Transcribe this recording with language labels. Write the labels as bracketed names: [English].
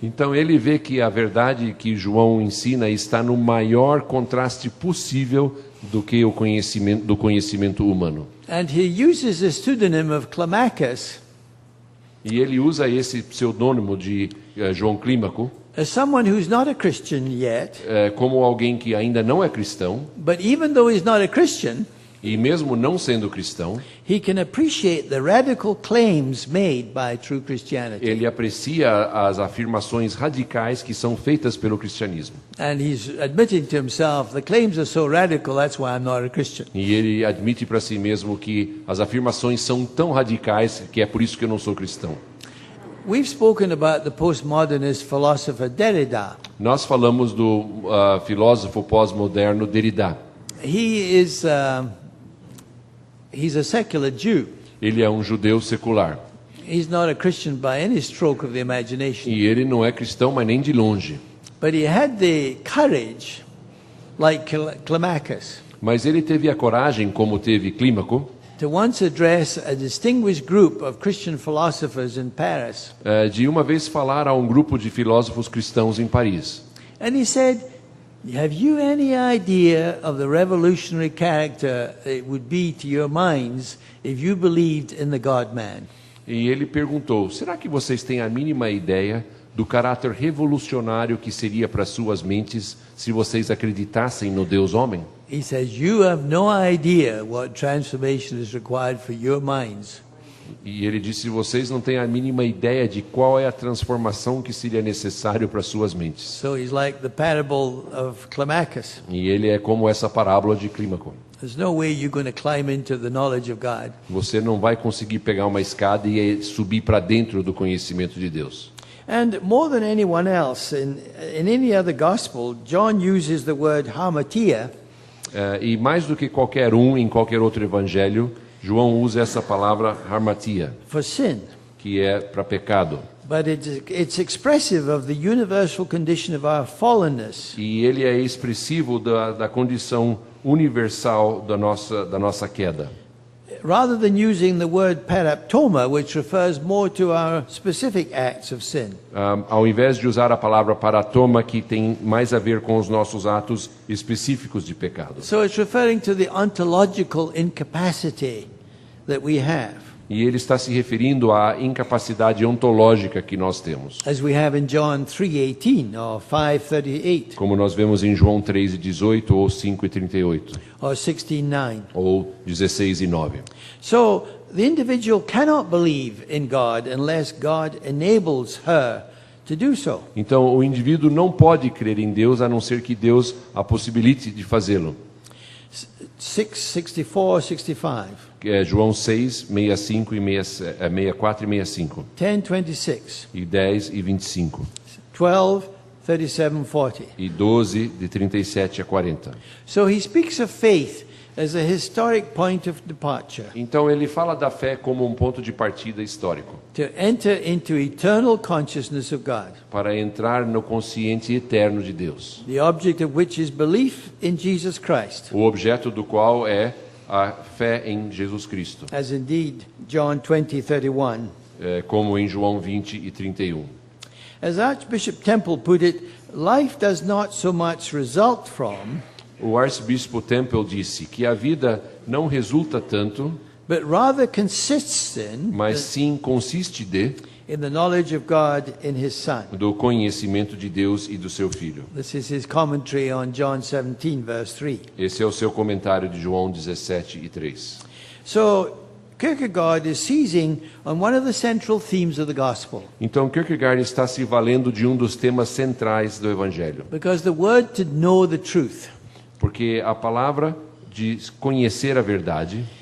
[Portuguese] Então ele vê que a verdade que João ensina está no maior contraste possível do que o conhecimento humano. [English] And he uses the pseudonym of Climacus [Portuguese] E ele usa esse pseudônimo de João Clímaco [English] as someone who's not a Christian yet, [Portuguese] como alguém que ainda não é cristão, [English] but even though he's not a Christian, [Portuguese] e mesmo não sendo cristão, [English] he can appreciate the radical claims made by true Christianity. [Portuguese] ele aprecia as afirmações radicais que são feitas pelo cristianismo. [English] And he's admitting to himself, the claims are so radical, that's why I'm not a Christian. [Portuguese] E ele admite para si mesmo que as afirmações são tão radicais que é por isso que eu não sou cristão. [English] We've spoken about the postmodernist philosopher Derrida. [Portuguese] Nós falamos do filósofo pós-moderno Derrida. [English] He's a secular Jew. [Portuguese] Ele é um judeu secular. [English] He's not a Christian by any stroke of the imagination. [Portuguese] E ele não é cristão, mas nem de longe. [English] But he had the courage like Climacus, [Portuguese] Mas ele teve a coragem, como teve Clímaco, [English] to once address a distinguished group of Christian philosophers in Paris. [Portuguese] de uma vez falar a um grupo de filósofos cristãos em Paris. [English] And he said, have you any idea of the revolutionary character it would be to your minds if you believed in the God-man? [Portuguese] E ele perguntou: será que vocês têm a mínima ideia do caráter revolucionário que seria para suas mentes se vocês acreditassem no Deus homem? [English] He says, you have no idea what transformation is required for your minds. [Portuguese] E ele disse: vocês não têm a mínima ideia de qual é a transformação que seria necessário para suas mentes. [English] So he's like the parable of Climacus. [Portuguese] E ele é como essa parábola de Clímaco. [English] There's no way you're going to climb into the knowledge of God. [Portuguese] Você não vai conseguir pegar uma escada e subir para dentro do conhecimento de Deus. [English] And more than anyone else, in any other gospel, John uses the word hamartia [Portuguese] E mais do que qualquer em qualquer outro evangelho, João usa essa palavra harmatia, [English] for sin. [Portuguese] que é para pecado. [English] But it's expressive of the universal condition of our fallenness. [Portuguese] E ele é expressivo da condição universal da nossa queda. [English] Rather than using the word paraptoma, which refers more to our specific acts of sin. [Portuguese] Ao invés de usar a palavra paratoma, que tem mais a ver com os nossos atos específicos de pecado. [English] So it's referring to the ontological incapacity that we have, [Portuguese] E ele está se referindo à incapacidade ontológica que nós temos. [English] as we have in John 3:18 or 5:38 [Portuguese] Como nós vemos em João 3:18 ou 5:38 [English] or 16:9. [Portuguese] ou 16:9. [English] So the individual cannot believe in God unless God enables her to do so. [Portuguese] Então o indivíduo não pode crer em Deus a não ser que Deus a possibilite de fazê-lo. [English] 6:64, 65, [Portuguese] Que é João 6, 65 e 64 e 65. [English] 10:26, [Portuguese] E 10 e 25. [English] 12:37, 40. [Portuguese] E 12, de 37 a 40. [English] So he speaks of faith as a historic point of departure [Portuguese] Então ele fala da fé como um ponto de partida histórico, [English] to enter into eternal consciousness of God, [Portuguese] para entrar no consciente eterno de Deus, [English] the object of which is belief in Jesus Christ, [Portuguese] o objeto do qual é a fé em Jesus Cristo, [English] as indeed John 20:31. [Portuguese] como em João 20 e 31. [English] As Archbishop Temple put it, life does not so much result from, [Portuguese] O arcebispo Temple disse que a vida não resulta tanto, [English] but rather consists [Portuguese] mas sim consiste [English] in the knowledge of God in His Son. [Portuguese] do conhecimento de Deus e do seu Filho. [English] This is his commentary on John 17, verse 3. [Portuguese] Esse é o seu comentário de João 17 e 3. [English] So, Kierkegaard is seizing on one of the central themes of the gospel, [Portuguese] Então Kierkegaard está se valendo de um dos temas centrais do Evangelho, [English] because the word to know the truth [Portuguese] porque a palavra de conhecer a verdade